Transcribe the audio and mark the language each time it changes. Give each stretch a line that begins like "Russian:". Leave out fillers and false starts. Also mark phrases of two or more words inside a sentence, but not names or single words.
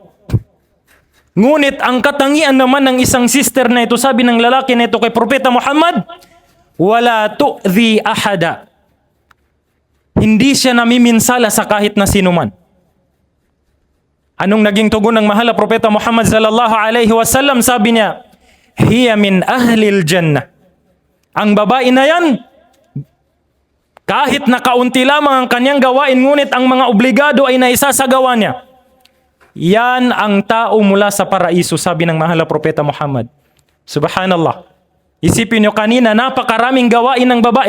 Filipino: Ngunit ang katangian naman ng isang sister na ito, sabi ng lalaki na ito kay Propeta Muhammad,
Arabic: ولا تؤذي أحدا.
Filipino: Hindi siya namiminsala sa kahit na sinuman. Anong naging tugon ng mahal na propeta Muhammad
Arabic: صلى الله عليه وسلم?
Filipino: Sabi niya,
Arabic: هي من أهل الجنة.
Filipino: Ang babae na yan, kahit na kaunti lamang ang kanyang gawain, ngunit ang mga obligado ay naisasagawa niya. Yan ang tao mula sa paraiso, sabi ng mahal na propeta Muhammad. Subhanallah. Isipin nyo kanina, napakaraming gawain ng babae.